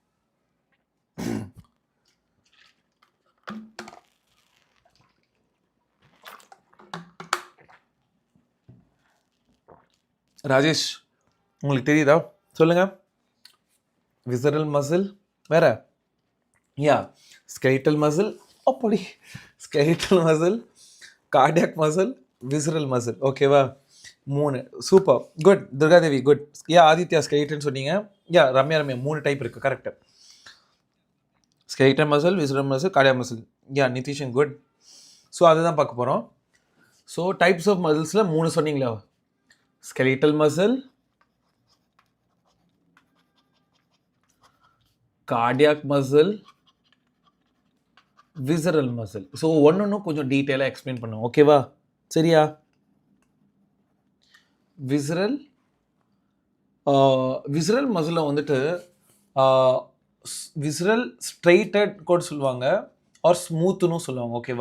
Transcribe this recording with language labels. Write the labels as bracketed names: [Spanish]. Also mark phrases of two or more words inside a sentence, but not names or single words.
[Tamil] ராஜேஷ், உங்களுக்கு தெரியுதா? சொல்லுங்கள். [English] visceral muscle [Tamil] வேற, யா, [English] skeletal muscle, அப்படி skeletal muscle, cardiac muscle, visceral muscle. [Tamil] ஓகேவா? 3. சூப்பர். குட். துர்காதேவி குட். யா ஆதித்யா skeleton சொன்னீங்க. யா ரம்யா 3 டைப் இருக்கு. கரெக்ட். [English] skeletal muscle, visceral muscle, cardiac muscle. [Tamil] யா நிதிஷன் குட். ஸோ அதுதான் பார்க்க போகிறோம். ஸோ [English] types of muscles [Tamil] 3 சொன்னீங்களா? [English] skeletal muscle, cardiac muscle, visceral muscle. [Tamil] ஸோ ஒன்று கொஞ்சம் டீட்டெயிலாக எக்ஸ்பிளைன் பண்ணுவோம். ஓகேவா? சரியா? visceral மசிலில் வந்துட்டு [English] visceral striated [Tamil] கூட சொல்லுவாங்க ஆர் ஸ்மூத்துன்னு சொல்லுவாங்க. ஓகேவா?